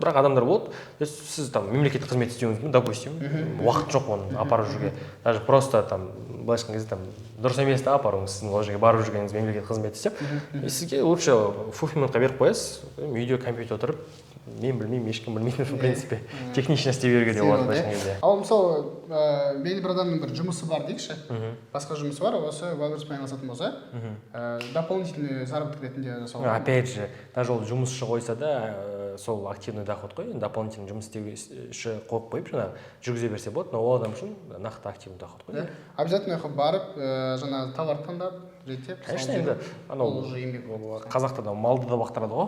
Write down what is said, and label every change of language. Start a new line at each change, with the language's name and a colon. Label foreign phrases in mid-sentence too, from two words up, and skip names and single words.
Kazakh: Бірақ адамдар болады, сіз там мемлекеттік қызмет істеуіңіз мүмкін, допустим, уақыт жоқ оны апарып жүруге.
Russian: Даже просто
Kazakh: там былайша айтқан кезде там дұрыс емес та апаруыңыз, сіздің ол жерге барып жүргеніңіз мемлекеттік қызмет істеп, сізге лучше fulfillmentқа беріп қоясыз, үйде компьютер отырып, мен білмеймін, ешкім білмейді,
Russian: в принципе, технично
Kazakh: істей беруге де болады былайша кезде. Ал мысалы, белгілі бір адамның бір жұмысы бар дейікші, басқа жұмысы бар, осы Валберспен айналысатын болса,
Russian: дополнительный заработок
Kazakh: ретінде жасауға.
Russian: Опять же, даже
Kazakh: ол жұмысшы қойса да, сол
Russian: активный доход
Kazakh: қой, дополнительный жұмыс істеуші қойып қойып, жаңағы жүргізе берсе болады, но ол адам үшін нақты
Russian: активный доход
Kazakh: қой. Обязательно барып, жаңағы товар таңдап, реттеп. Конечно, енді анау қазақта да малды да бақтырады ғой.